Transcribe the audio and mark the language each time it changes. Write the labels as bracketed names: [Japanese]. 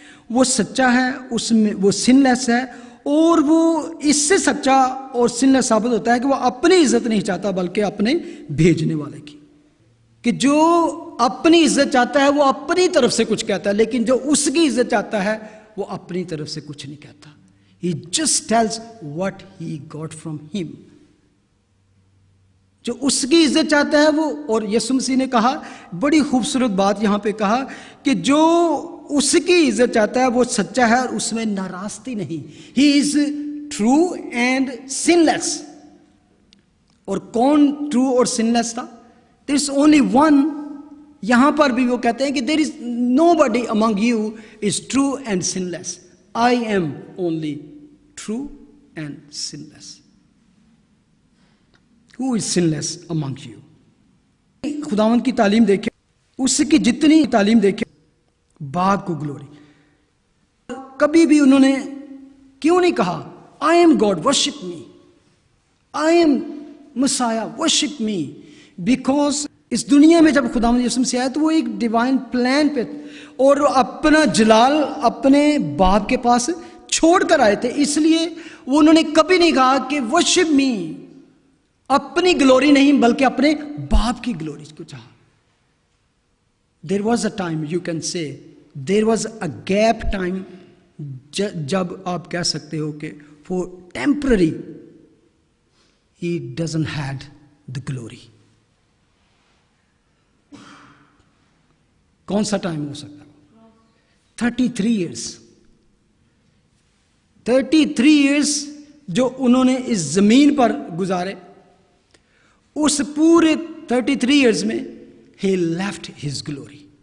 [Urdu] وہ سچا ہے، اس میں وہ سن لیس ہے، اور وہ اس سے سچا اور سن لیس ثابت ہوتا ہے کہ وہ اپنی عزت نہیں چاہتا بلکہ اپنے بھیجنے والے کی. کہ جو اپنی عزت چاہتا ہے وہ اپنی طرف سے کچھ کہتا ہے، لیکن جو اس کی عزت چاہتا ہے وہ اپنی طرف سے کچھ نہیں کہتا. [English] He just tells what he got from him. [Urdu] جو اس کی عزت چاہتا ہے وہ، اور یسوع مسیح نے کہا بڑی خوبصورت بات یہاں پہ کہا کہ جو اس کی عزت چاہتا ہے وہ سچا ہے اور اس میں ناراستی نہیں. [English] He is true and sinless. [Urdu] اور کون ٹرو اور sinless تھا؟ [English] There is only one. [Urdu] یہاں پر بھی وہ کہتے ہیں کہ [English] there is nobody among you is true and sinless. I am only true and sinless. Who is sinless among you? [Urdu] خداوند کی تعلیم دیکھیں، اس کی جتنی تعلیم دیکھیں، باپ کو گلوری. کبھی بھی انہوں نے کیوں نہیں کہا [English] I am God, worship me. I am Messiah, worship me. [Urdu] Because اس دنیا میں جب خداوند یسوع مسیح آیا تو وہ ایک ڈیوائن پلان پہ اور اپنا جلال اپنے باپ کے پاس چھوڑ کر آئے تھے، اس لیے وہ انہوں نے کبھی نہیں کہا کہ [English] worship me. [Urdu] اپنی گلوری نہیں بلکہ اپنے باپ کی گلوری کو چاہا. [English] There was a time, you can say, there was a gap time [Urdu] جب آپ کہہ سکتے ہو کہ [English] for temporary he doesn't had the glory. [Urdu] کون سا ٹائم ہو سکتا ہے؟ 33 years. 33 years جو انہوں نے اس زمین پر گزارے، اس پورے 33 years میں [English] he left his glory.